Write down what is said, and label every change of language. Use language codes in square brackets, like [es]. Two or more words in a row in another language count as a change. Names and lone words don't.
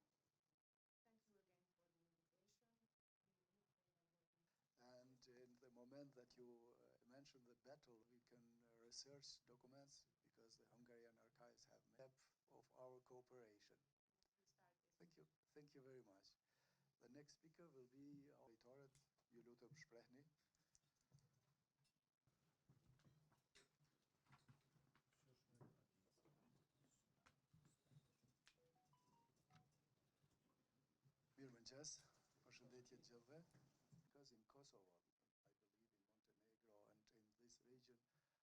[en] And in the moment that you mentioned the battle, we can research documents because the Hungarian archives have map of our cooperation. Thank you very much. The next speaker will be Toret Julutum Sprechni. [sq] Mirëmëngjes, përshëndetje të gjithëve. [en] Because in Kosovo, I believe in Montenegro and in this region,